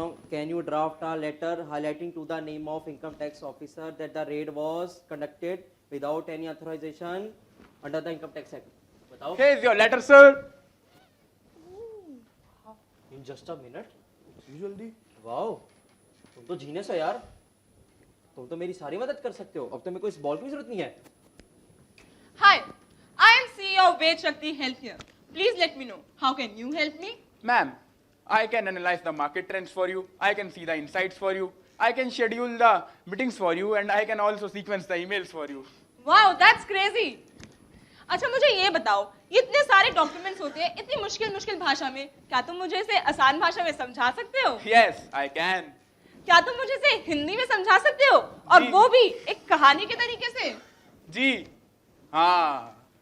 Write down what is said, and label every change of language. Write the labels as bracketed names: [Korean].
[English] Can you draft a letter highlighting to the name of income tax officer that the raid was conducted without any authorisation under the income tax act? [Hindi] बताओ। [English] Here is your letter, sir. In just a minute. [Hindi] जल्दी। Wow, तुम तो genius हो यार। तुम तो मेरी सारी मदद कर सकते हो, अब तो मेरे को इस बॉल की जरूरत नहीं है। [English] Hi, I am CEO of Ved Shakti Healthcare. Please let me know, how can you help me? Ma'am, I can analyze the market trends for you. I can see the insights for you. I can schedule the meetings for you, and I can also sequence the emails for you. Wow, that's crazy. [Hindi] अच्छा मुझे ये बताओ, ये इतने सारे documents होते हैं इतनी मुश्किल मुश्किल भाषा में, क्या तुम मुझे इसे आसान भाषा में समझा सकते हो? [English] Yes, I can. [Hindi] क्या तुम मुझे इसे हिंदी में समझा सकते हो, और जी। वो भी एक कहानी के तरीके से? जी हाँ।